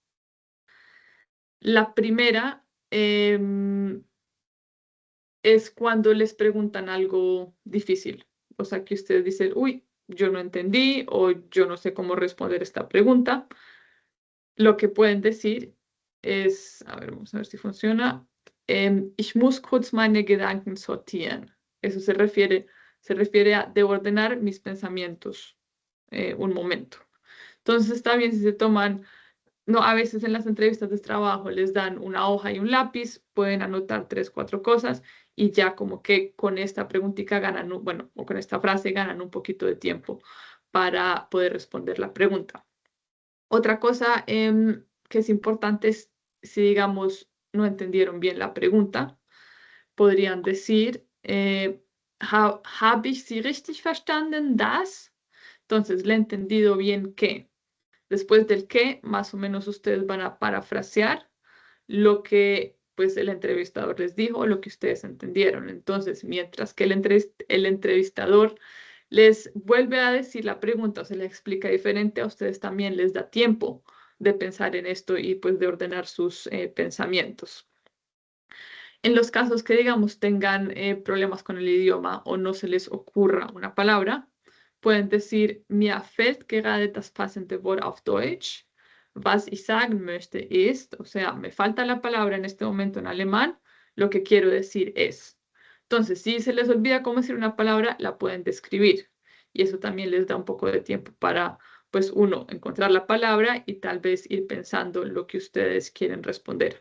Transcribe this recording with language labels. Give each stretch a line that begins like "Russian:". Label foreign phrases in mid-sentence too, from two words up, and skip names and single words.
Spanish: La primera es cuando les preguntan algo difícil. O sea, que ustedes dicen, uy, yo no entendí o yo no sé cómo responder esta pregunta. Lo que pueden decir es, a ver, vamos a ver si funciona.
German: Ich muss kurz meine Gedanken sortieren.
Spanish: Eso se refiere a de ordenar mis pensamientos un momento. Entonces está bien si se toman, no, a veces en las entrevistas de trabajo les dan una hoja y un lápiz, pueden anotar 3, 4 cosas y ya como que con esta preguntita ganan, bueno, o con esta frase ganan un poquito de tiempo para poder responder la pregunta. Otra cosa que es importante es si, digamos, no entendieron bien la pregunta, podrían decir,
German: ¿Habe ich Sie richtig verstanden, das?
Spanish: Entonces, ¿le he entendido bien qué? Después del qué, más o menos ustedes van a parafrasear lo que pues el entrevistador les dijo o lo que ustedes entendieron. Entonces, mientras que el entrevistador les vuelve a decir la pregunta o se le explica diferente, a ustedes también les da tiempo de pensar en esto y pues de ordenar sus pensamientos. En los casos que, digamos, tengan problemas con el idioma o no se les ocurra una palabra, pueden decir,
German: mir fällt gerade das passende Wort auf Deutsch. Was ich sagen möchte ist,
Spanish: o sea, me falta la palabra en este momento en alemán, lo que quiero decir es. Entonces, si se les olvida cómo decir una palabra, la pueden describir. Y eso también les da un poco de tiempo para, pues, uno, encontrar la palabra y tal vez ir pensando en lo que ustedes quieren responder.